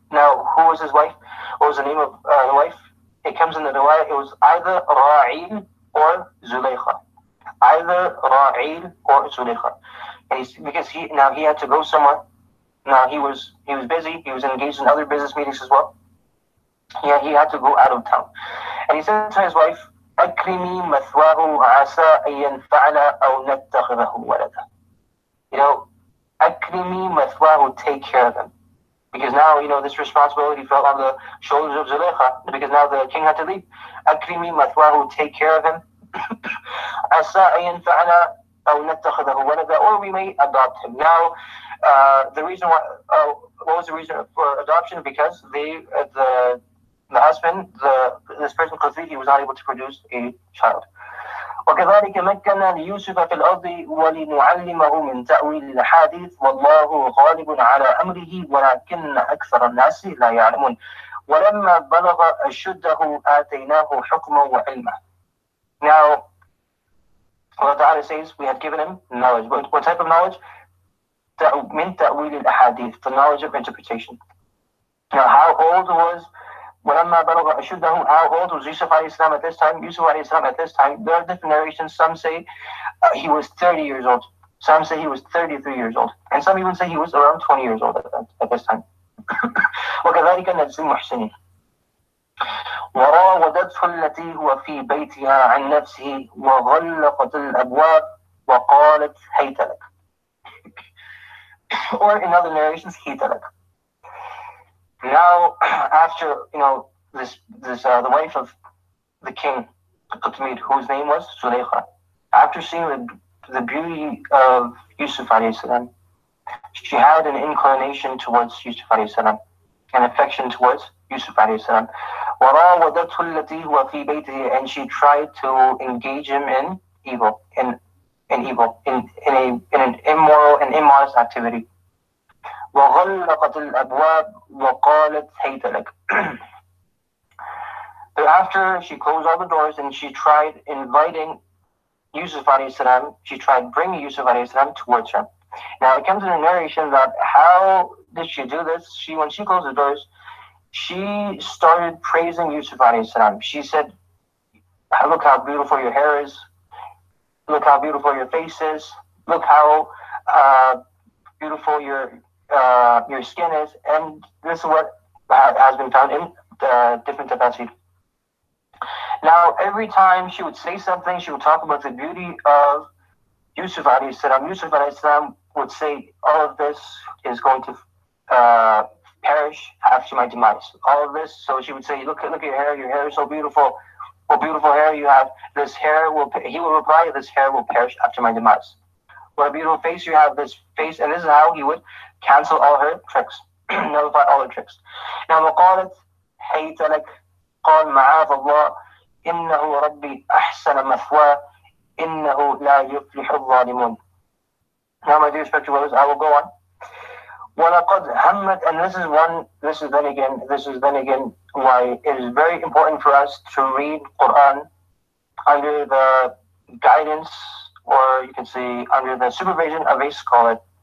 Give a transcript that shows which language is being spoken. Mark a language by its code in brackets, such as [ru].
[en] Now, who was his wife? What was the name of the wife? It comes in the riwayah, it was either Ra'il or Zulaykha. Either Ra'il or Zulaykha. And because he had to go somewhere. Now he was busy, he was engaged in other business meetings as well. He had to go out of town. And he said to his wife, [ar] أكرمي مثواه عسى أن ينفعنا أو نتخذه ولدا. أكرمي مثواه, [en] take care of him. Because now, this responsibility fell on the shoulders of Zulaykha, because now the king had to leave. [ar] أكرمي مثواه, [en] take care of him. [ar] عسى أن ينفعنا أو نتخذه ولدا, [en] or we may adopt him. Now, the reason why, what was the reason for adoption? Because the husband, this person Qadri, he was not able to produce a child. [ar] وكذلك مكنا ليوسف في الأرض ولنعلمه من تأويل الأحاديث والله غالب على أمره ولكن أكثر الناس لا يعلمون ولما بلغ أشده آتيناه حكما وعلما. [en] Now, Allah Ta'ala says we have given him knowledge. What type of knowledge? [ar] من تأويل الأحاديث, [en] the knowledge of interpretation. Now, how old was [ar] ولما بلغ أشده, [en] how old was Yusuf alayhi salam at this time? Yusuf alayhi salam at this time, there are different narrations. Some say he was 30 years old. Some say he was 33 years old. And some even say he was around 20 years old at this time. [ar] وكذلك نجزي المحسنين. وراودته التي هو في بيتها عن نفسه وغلقت الأبواب وقالت هيت لك. [en] Or in other narrations, [ar] هيت لك. [en] Now, after, the wife of the king, Qutmid, whose name was Zulaykha, after seeing the beauty of Yusuf alayhi salam, she had an inclination towards Yusuf alayhi salam, an affection towards Yusuf alayhi salam. [ar] وراودته التي هو في بيته, [en] and she tried to engage him in evil, in an immoral and immodest activity. [ar] وغلقت الأبواب وقالت هيت لك. [en] Thereafter, she closed all the doors and she tried inviting Yusuf alayhi salam, she tried bringing Yusuf alayhi salam towards her. Now, it comes in a narration that how did she do this? When she closed the doors, she started praising Yusuf alayhi salam. She said, look how beautiful your hair is. Look how beautiful your face is. Look how beautiful your skin is. And this is what has been found in different tafsir. Now, every time she would say something, she would talk about the beauty of Yusuf alayhi salam. Yusuf alayhi salam would say, all of this is going to perish after my demise. All of this. So she would say, look at your hair is so beautiful. What beautiful hair you have. This hair he will reply, this hair will perish after my demise. What a beautiful face you have, this face. And this is how he would cancel all her tricks, nullify all her tricks. [ar] Now, وقالت هيت لك قال معاذ الله إنه ربي أحسن مثواه إنه لا يفلح الظالمون. [en] Now, my dear respected brothers, I will go on. [ar] وَلَقَدْ هَمَّتْ, [en] and this is then again why it is very important for us to read Quran under the guidance, or you can say under the supervision of a scholar.